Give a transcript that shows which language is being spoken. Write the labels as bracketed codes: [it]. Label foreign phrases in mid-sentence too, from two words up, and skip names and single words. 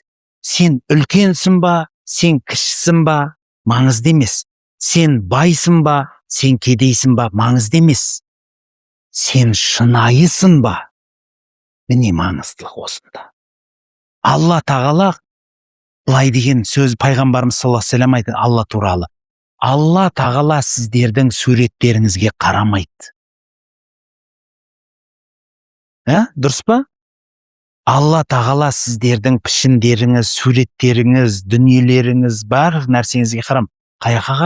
[kk] Сен үлкенсің ба, сен кішісің ба, маңызды емес. Сен байсың ба, сен кедейсің ба, маңызды емес. Сен шынайысың ба? Міне маңыздылық осында. Алла тағала былай деген сөз пайғамбарымыз [ar] صلى الله عليه وسلم [kk] айтты Алла туралы. Алла тағала сіздердің суреттеріңізге қарамайды. Дұрыс па? Алла тағала сіздердің пішіндеріңіз, суреттеріңіз, дүниелеріңіз, барлық нәрсеңізге қарам.